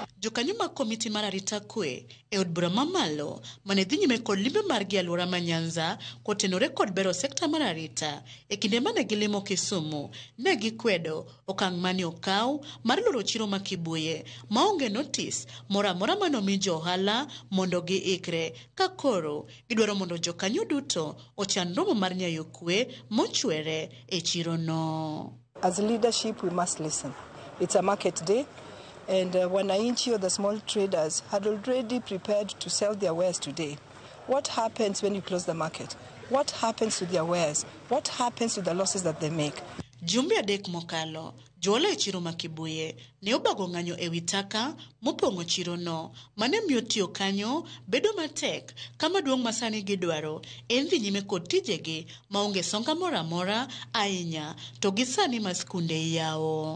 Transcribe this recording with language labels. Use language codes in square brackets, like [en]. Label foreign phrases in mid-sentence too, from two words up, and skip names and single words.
[luo] Jokanyo mag komiti mar arita kwe e od bura mamalo mane dhi nyime kod limbe margi alwora ma Nyanza kotenore kod bero sekta mar arita e kinde mane gilimo Kisumu ne gikwedo okang' mane okaw mar loro chiro ma Kibuye maonge notice mora mora manomi johala mondo giikre ka koro gidwaro mondo jokanyo duto ochan romo mar nyayo kwe mochwere e chiro no. [en] As leadership we must listen. It's a market day. And Wananchi or the small traders had already prepared to sell their wares today. What happens when you close the market? What happens to their wares? What happens to the losses that they make? [luo] Jumbe adek mokalo, jola e chiro ma Kibuye ne obago ng'anyo e wi taka mopong'o chiro no, mane miyo tiyo kanyo bedo matek kama duong' masani gidwaro en dhi nyime kod tijegi maonge songa mora mora ahinya to gisani ma skunde yawo.